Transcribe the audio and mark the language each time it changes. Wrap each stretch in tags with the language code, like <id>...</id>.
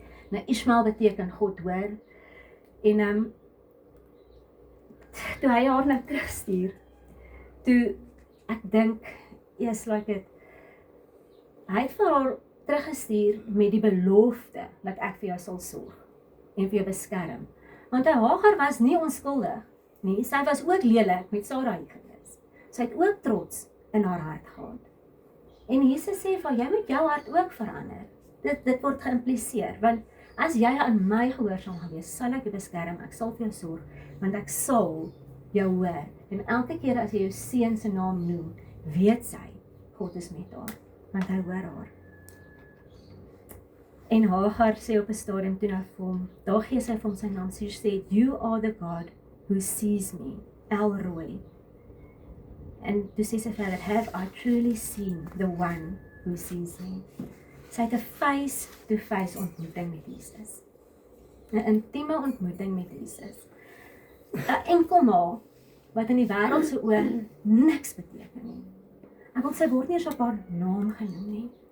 <af>Nou Ismael beteken God hoor, en toe hy haar nou terugstuur, toe ek dink, yes, like it, hy het vir haar teruggestuur met die belofte dat ek vir jou sal sorg en vir jou beskerm. Want Hagar was nie onskuldig nie, sy was ook lelik met Sarai gewees. Sy het ook trots in haar hart gehad. En Jesus sê van jy moet jou hart ook verander. Dit word geïmpliseer, want as jy aan my gehoorsaam gaan wees, sal ek jou beskerm, ek sal vir jou sorg, want ek sal jou hoor. En elke keer as jy jou seun se naam noem, weet sy, God is met haar, want hy hoor haar. En Hagar sê op 'n stadium toe na hom, daar gee sy vir hom sy naam, sy sê,</af> <en>you are the God who sees me,</en> <af>El Roi.</af> <en>En toe sê sy verder, have I truly seen the one who sees me?</en> <af>Sy het 'n face-to-face ontmoeting met Jesus. 'n intieme ontmoeting met Jesus. 'n enkel ma, wat in die wêreld se oë niks beteken nie. Ek wil sy word nie eens op haar naam genoem nie.</af>